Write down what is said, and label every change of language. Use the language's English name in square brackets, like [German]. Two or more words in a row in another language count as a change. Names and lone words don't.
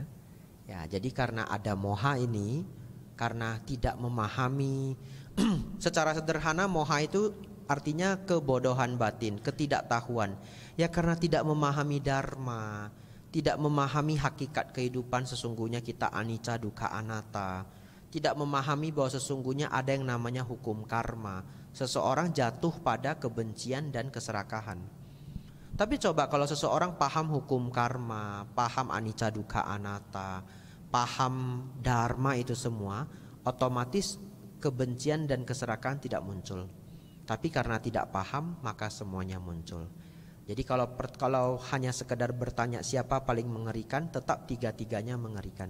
[Indonesian] Ya, jadi karena ada moha ini, karena tidak memahami secara sederhana, moha itu artinya kebodohan batin, ketidaktahuan. Ya karena tidak memahami dharma, tidak memahami hakikat kehidupan, sesungguhnya kita [Pali] anicca dukkha anatta, [Indonesian] tidak memahami bahwa sesungguhnya ada yang namanya hukum karma. Seseorang jatuh pada kebencian dan keserakahan. Tapi coba kalau seseorang paham hukum karma, paham [Pali] anicca dukkha anatta, [Indonesian] paham dharma itu semua, otomatis kebencian dan keserakahan tidak muncul. Tapi karena tidak paham, maka semuanya muncul. Jadi kalau hanya sekedar bertanya siapa paling mengerikan, tetap tiga-tiganya mengerikan.